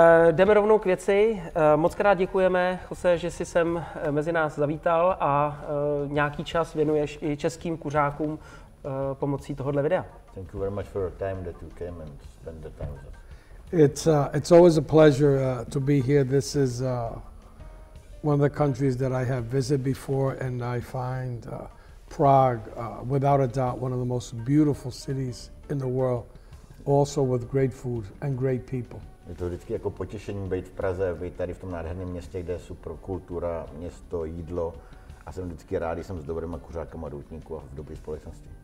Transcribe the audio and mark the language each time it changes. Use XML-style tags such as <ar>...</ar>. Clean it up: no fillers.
<cs>Jdeme rovnou k věci. Moc krát děkujeme, Jose, že jsi sem mezi nás zavítal a nějaký čas věnuješ i českým kuřákům pomocí tohohle videa.</cs> <en>Thank you very much for your time that you came and spent the time with us. It's always a pleasure to be here. This is one of the countries that I have visited before, and I find Prague, without a doubt, one of the most beautiful cities in the world, also with great food and great people.</en> <cs>Je to vždycky jako potěšení být v Praze, být tady v tom nádherném městě, kde je super kultura, město, jídlo a jsem vždycky rád, když jsem s dobrýma kuřákama doutníků a v dobré společnosti.</cs>